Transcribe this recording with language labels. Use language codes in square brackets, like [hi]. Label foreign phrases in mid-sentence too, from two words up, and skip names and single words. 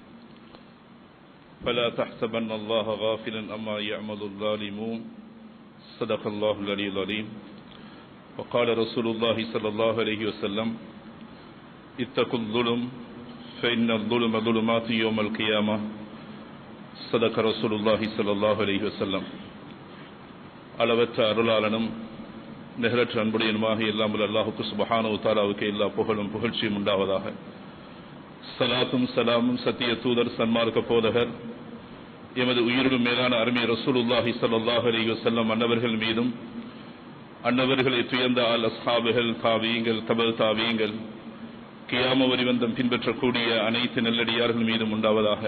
[ar] فلا تحسبن الله غافلا أما يعمل الظالمون صدق الله العلي العظيم وقال رسول الله صلى الله عليه وسلم اتقوا الظلم فإن الظلم ظلمات يوم القيامة صدق رسول الله صلى الله عليه وسلم [ta] அளவற்ற அருளாளனும் நிகரற்ற அன்புடையனுமாக எல்லாம் அல்லாஹுக்கு [ar] سبحانه و تعالى [ta] எல்லா புகழும் புகழ்ச்சியும் உண்டாவதாக. ஸலாத்தும் ஸலாமும் சத்திய தூதர் சன்மார்க்க போதகர் எமது உயிரிலும் மேலான அருமை ரசூலுல்லாஹி [ar] صلى الله عليه وسلم [ta] அன்னவர்கள் மீதும் அன்னவர்களை துயர்ந்த அஸ்ஹாபுகள் தாபீங்கள் தபல் தாபீங்கள் கியாம வரிவந்தம் பின்பற்றக்கூடிய அனைத்து நல்லடியார்கள் மீதும் உண்டாவதாக.